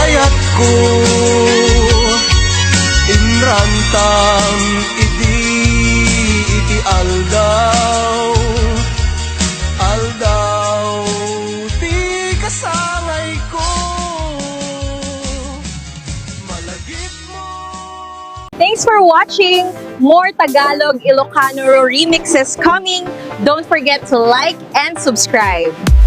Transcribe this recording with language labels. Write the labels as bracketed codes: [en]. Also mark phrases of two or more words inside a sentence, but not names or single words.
[ilo] pagkat ko Inrantam iti aldaw ti kasangay ko Malagip mo [en] Thanks for watching! More Tagalog Ilocano remixes coming. Don't forget to like and subscribe.